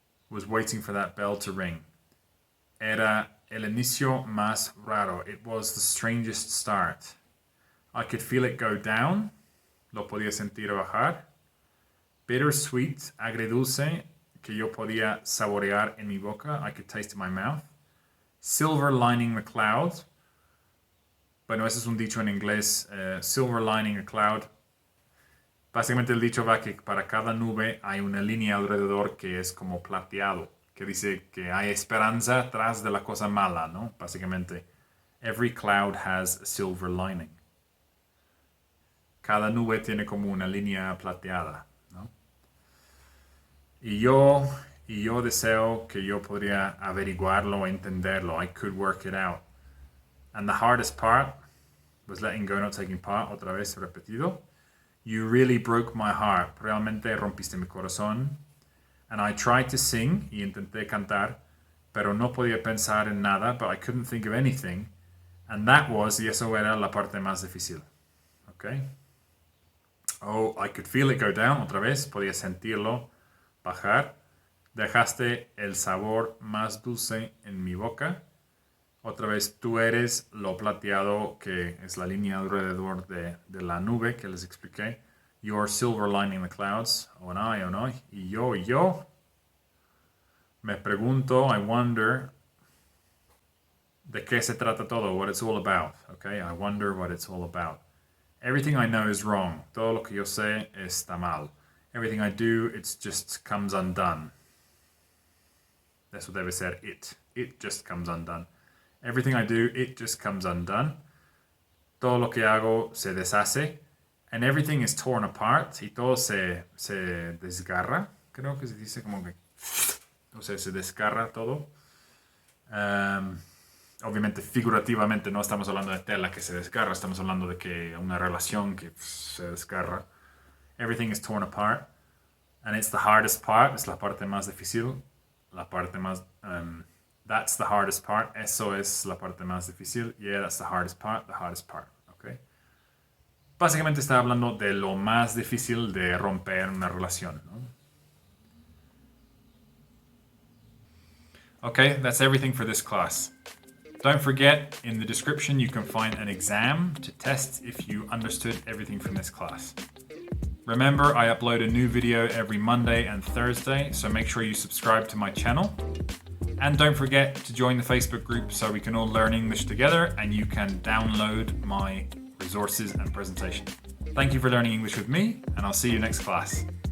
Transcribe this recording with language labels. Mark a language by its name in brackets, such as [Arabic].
[English] Was waiting for that bell to ring. [Spanish] Era el inicio más raro. [English] It was the strangest start. I could feel it go down. [Spanish] Lo podía sentir bajar. Bittersweet, agridulce, que yo podía saborear en mi boca. [English] I could taste in my mouth. Silver lining the clouds. [Spanish] Bueno, ese es un dicho en inglés. Silver lining a cloud. Básicamente el dicho va que para cada nube hay una línea alrededor que es como plateado. Que dice que hay esperanza tras de la cosa mala, ¿no? [English] Básicamente, every cloud has a silver lining. [Spanish] Cada nube tiene como una línea plateada, ¿no? Y yo deseo que yo podría averiguarlo, entenderlo. [English] I could work it out. And the hardest part was letting go, not taking part. [Spanish] Otra vez repetido. [English] You really broke my heart. [Spanish] Realmente rompiste mi corazón. [English] And I tried to sing, [Spanish] y intenté cantar, pero no podía pensar en nada, [English] but I couldn't think of anything. And that was, [Spanish] y eso era la parte más difícil. [English] Okay? Oh, I could feel it go down. [Spanish] Otra vez, podía sentirlo bajar. Dejaste el sabor más dulce en mi boca. Otra vez, tú eres lo plateado que es la línea alrededor de la nube que les expliqué. [English] You're silver lining the clouds. Oh no. Y yo. [Spanish] Me pregunto, [English] I wonder, [Spanish] de qué se trata todo, [English] what it's all about. Okay, I wonder what it's all about. Everything I know is wrong. [Spanish] Todo lo que yo sé está mal. [English] Everything I do, it just comes undone. [Spanish] Eso debe ser [English] it. It just comes undone. Everything I do, it just comes undone. [Spanish] Todo lo que hago se deshace. [English] And everything is torn apart. [Spanish] Y todo se desgarra. Creo que se dice como que... O sea, se desgarra todo. Obviamente, figurativamente no estamos hablando de tela que se desgarra, estamos hablando de que una relación que se desgarra. [English] Everything is torn apart. And it's the hardest part, [Spanish] es la parte más difícil. [English] La parte más... that's the hardest part. [Spanish] Eso es la parte más difícil. [English] Yeah, that's the hardest part, okay? [Spanish] Básicamente está hablando de lo más difícil de romper una relación, ¿no? [English] Okay, that's everything for this class. Don't forget, in the description you can find an exam to test if you understood everything from this class. Remember, I upload a new video every Monday and Thursday, so make sure you subscribe to my channel. And don't forget to join the Facebook group so we can all learn English together and you can download my resources and presentation. Thank you for learning English with me, and I'll see you next class.